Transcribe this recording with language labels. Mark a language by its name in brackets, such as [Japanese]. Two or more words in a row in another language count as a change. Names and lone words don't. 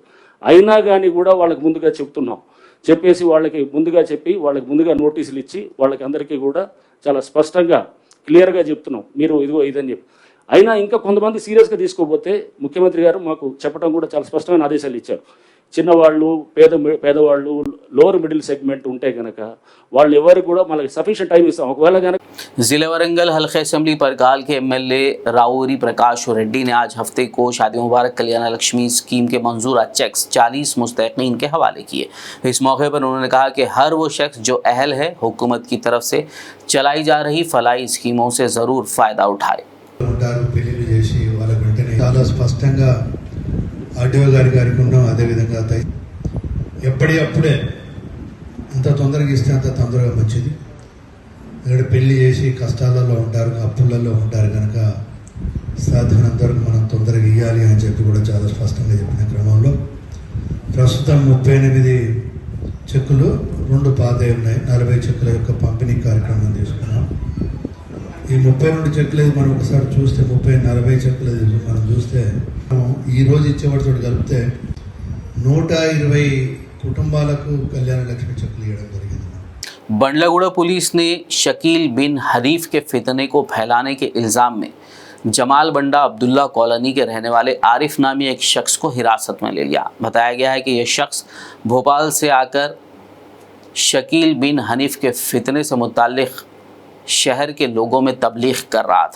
[Telugu] అయినా కానీ కూడా వాళ్ళకి ముందుగా చెప్తున్నాం, చెప్పేసి వాళ్ళకి ముందుగా నోటీసులు ఇచ్చి వాళ్ళకి అందరికీ కూడా చాలా స్పష్టంగా క్లియర్గా చెప్తున్నాం, మీరు ఇదిగో ఇదని చెప్పి. అయినా ఇంకా కొంతమంది సీరియస్గా తీసుకోకపోతే ముఖ్యమంత్రి గారు మాకు చెప్పడం కూడా చాలా స్పష్టమైన ఆదేశాలు ఇచ్చారు. చిన్నవాళ్ళు, పేదవాళ్ళు, [English] lower middle segment [Telugu] ఉంటే కనుక వాళ్ళు ఎవరికి కూడా మనకి [English] sufficient time [Telugu] ఇస్తాం. ఒకవేళ కనుక [Urdu] ضلعے ورنگل حلقے اسمبلی پرکال کے MLA راوری پرکاش ریڈی نے آج ہفتے کو شادی مبارک کلیان لکشمی اسکیم کے منظورہ چیکس 40 مستحقین کے حوالے کیے. اس موقعے پر انہوں نے کہا کہ ہر وہ شخص جو اہل ہے حکومت کی طرف سے چلائی جا رہی فلاحی اسکیموں سے ضرور فائدہ اٹھائے. [Telugu] స్పష్టంగా ఆర్డీఓ గారికి ఉన్నాం. అదేవిధంగా ఎప్పటికప్పుడే ఎంత తొందరగా ఇస్తే అంత తొందరగా మంచిది. ఇక్కడ పెళ్లి చేసి కష్టాలలో ఉంటారు, అప్పులలో ఉంటారు కనుక సాధ్యమైనంత వరకు మనం తొందరగా ఇవ్వాలి అని చెప్పి కూడా చాలా స్పష్టంగా చెప్పిన క్రమంలో ప్రస్తుతం 38 చెక్కులు, 2 పాతవి ఉన్నాయి. 40 చెక్కుల యొక్క పంపిణీ కార్యక్రమం తీసుకున్నాం. ఈ 32 చెక్కులు మనం ఒకసారి చూస్తే 40 చెక్కులు మనం చూస్తే ఈ రోజు ఇచ్చేవాడితో కలిపితే 120 కుటుంబాలకు కళ్యాణ లక్ష్మి చెక్కులు ఇవ్వడం జరిగింది. [Urdu] بنڈلاگوڑا پولیس نے شکیل بن حریف کے فتنے کو پھیلانے کے الزام میں جمال بنڈا عبداللہ کالونی کے رہنے والے عارف نامی ایک شخص کو حراست میں لے لیا. بتایا گیا ہے کہ یہ شخص بھوپال سے آکر شکیل بن حنیف کے فتنے سے متعلق شہر کے لوگوں میں تبلیغ کر رہا تھا.